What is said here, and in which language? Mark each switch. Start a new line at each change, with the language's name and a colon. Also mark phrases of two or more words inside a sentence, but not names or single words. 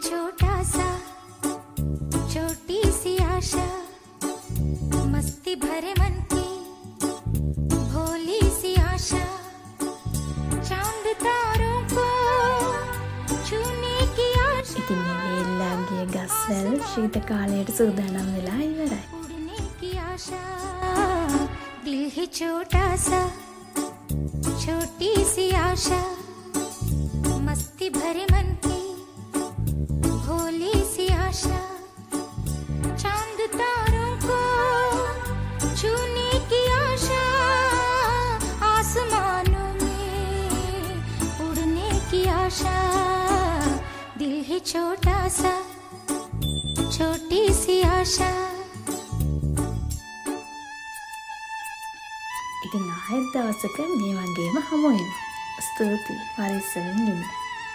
Hindi: छोटा सा छोटी सी आशा मस्ती भरे मन की भोली सी आशा चांद तारों को छूने की आशा
Sinhala: ඉතින් මේ වේල්ලාගේ ගස්වැල් ශීත කාලයට සූදානම් වෙලා ඉවරයි.
Hindi: उड़ने की आशा दिल है छोटा सा छोटी सी आशा मस्ती भरे मन की भोली सी आशा चांद तारों को छूने की आशा आसमानों में उड़ने की आशा दिल है छोटा सा छोटी सी आशा
Sinhala: ඉතින් ආයෙත් දවසක මේ වගේම හමු වෙනවා. ස්තුතියි. පරිස්සමෙන් ඉන්න.